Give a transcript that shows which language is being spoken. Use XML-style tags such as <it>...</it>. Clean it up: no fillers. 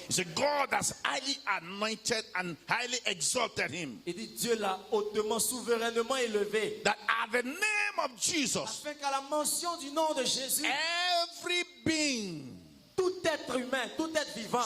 <en>It's a God that's highly anointed and highly exalted him.</en> <fr>Il dit Dieu l'a hautement, souverainement élevé.</fr> <en>That at the name of Jesus,</en> <fr>Afin qu'à la mention du nom de Jésus,</fr> <en>every being</en> <fr>tout être humain, tout être vivant</fr>